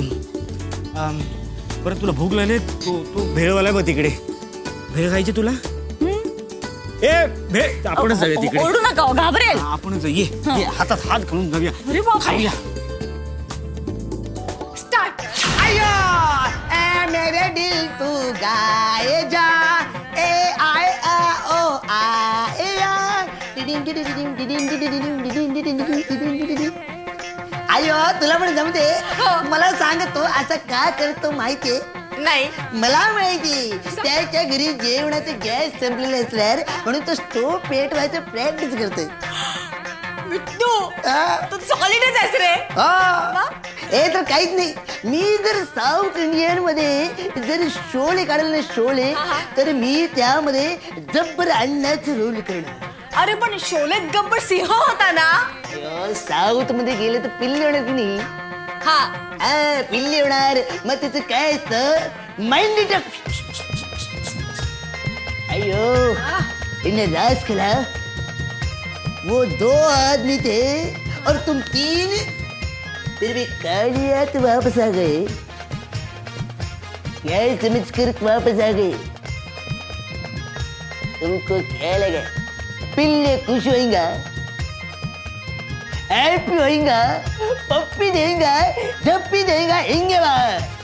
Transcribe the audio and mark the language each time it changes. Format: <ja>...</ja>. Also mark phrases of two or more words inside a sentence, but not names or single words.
<mr>बरं तुला भूक लागली, तू भेळवाला बघ तिकडे. भेळ खायची तुला. भेळ आपणच जाऊया तिकडे. ओरडू नका, घाबरेल. आपणच ये हातात हात घालून जाऊया. अरे बाप, खाऊया. स्टार्ट.</mr> <hi>आयो ए मेरे दिल तू गाए जा, ए आय आ ओ आ ए या.</hi> <mr>आयो तुला पण जमते. मला सांग, तो असं का करतो माहितीये. नाही मला माहिती, त्याच्या घरी जेवणाचे गॅस संपलेले असल्यावर म्हणून तो स्टोव पेटवायचं प्रॅक्टिस करतोय. तू सॉलिडच आहेस रे. हे तर काहीच नाही. मी जर</mr> <en>South Indian</en> <mr>मध्ये जर शोले काढले ना शोले, तर मी त्यामध्ये जब्बर अण्णाचं रोल करणार. अरे पण शोलेत गब्बर सिंह होता ना. साऊथ मध्ये गेले तर पिल्ले होणार की नाही. हा पिल्ले होणार. मग त्याचं काय असतं, माइंड.</mr> <hi>अयो इन्हें राज खेला. वो 2 आदमी थे और तुम 3, फिर भी कालियात वापस आ गए. क्या समझ कर वापस आ गए. तुमको क्या लगा पिल्ले खुश होएगा, हैप्पी होएगा, पप्पी देगा, झप्पी देगा, हिंगे बाहर.</hi>